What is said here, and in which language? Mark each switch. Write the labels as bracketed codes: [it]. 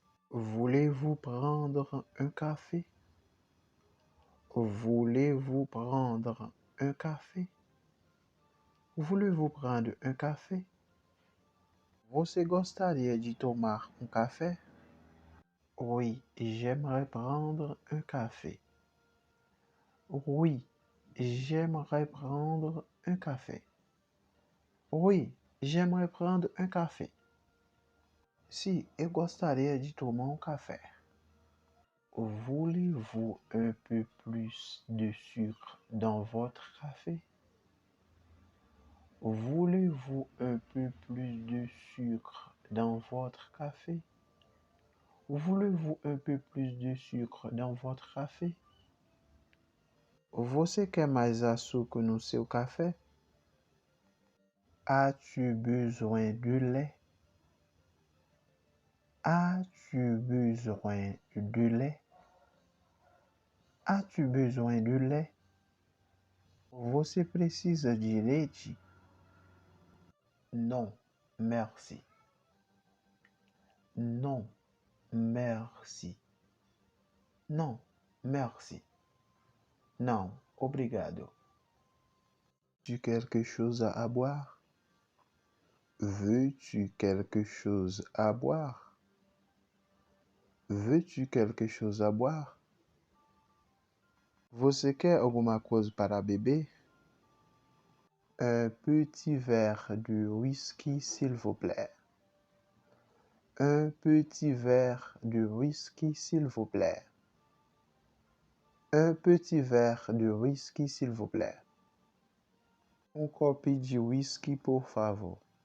[fr] Voulez-vous prendre un café? Voulez-vous prendre un café? Voulez-vous prendre un café? [pt] Você gostaria de tomar café? [fr] Oui, j'aimerais prendre un café. Oui, j'aimerais prendre un café. Oui, j'aimerais prendre un café. [pt] Si, eu gostaria de tomar café. [fr] Voulez-vous un peu plus de sucre dans votre café? Voulez-vous un peu plus de sucre dans votre café? Voulez-vous un peu plus de sucre dans votre café? [pt] Você quer mais açúcar no seu café? [fr] As-tu besoin de lait? As-tu besoin de lait? As-tu besoin de lait? [pt] Você precisa de leite? [fr] Non, merci. Non, Merci. Non, merci. [pt] Non, obrigado. [fr] Veux-tu quelque chose à boire? Veux-tu quelque chose à boire? Veux-tu quelque chose à boire? [pt] Você quer alguma coisa para beber? [fr] Un petit verre de whisky, s'il vous plaît. Un petit verre de whisky, s'il vous plaît. Un petit verre de whisky, s'il vous plaît. [pt] Um copo de whisky, por favor.